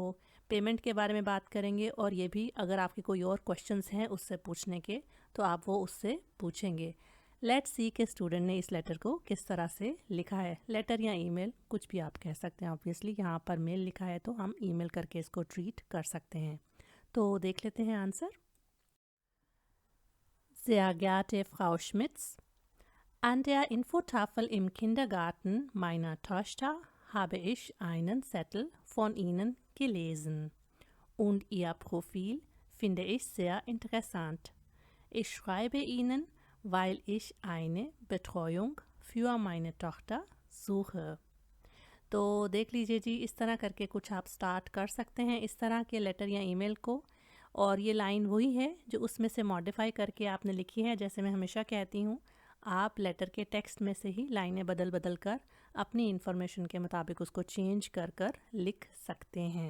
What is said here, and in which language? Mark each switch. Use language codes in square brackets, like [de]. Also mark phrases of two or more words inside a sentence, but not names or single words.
[hi] पेमेंट के बारे में बात करेंगे और ये भी अगर आपके कोई और क्वेश्चंस हैं उससे पूछने के तो आप वो उससे पूछेंगे। [en] let's see [hi] के स्टूडेंट ने इस लेटर को किस तरह से लिखा है। लेटर या ईमेल कुछ भी आप कह सकते हैं। ऑब्वियसली यहाँ पर मेल लिखा है तो हम ईमेल करके इसको ट्रीट कर सकते हैं। तो देख लेते हैं आंसर। [de] Sehr geehrte Frau Schmitz, an der Infotafel im Kindergarten meiner Tochter habe ich einen Zettel von Ihnen gelesen und Ihr Profil finde ich sehr interessant. Ich schreibe Ihnen, weil ich eine Betreuung für meine Tochter suche. [hi] तो देख लीजिए जी, इस तरह करके कुछ आप स्टार्ट कर सकते हैं इस तरह के लेटर या ईमेल को। और ये लाइन वही है जो उसमें से मॉडिफाई करके आपने लिखी है। जैसे मैं हमेशा कहती हूँ, आप लेटर के टेक्स्ट में से ही लाइनें बदल बदल कर अपनी इन्फॉर्मेशन के मुताबिक उसको चेंज कर कर लिख सकते हैं।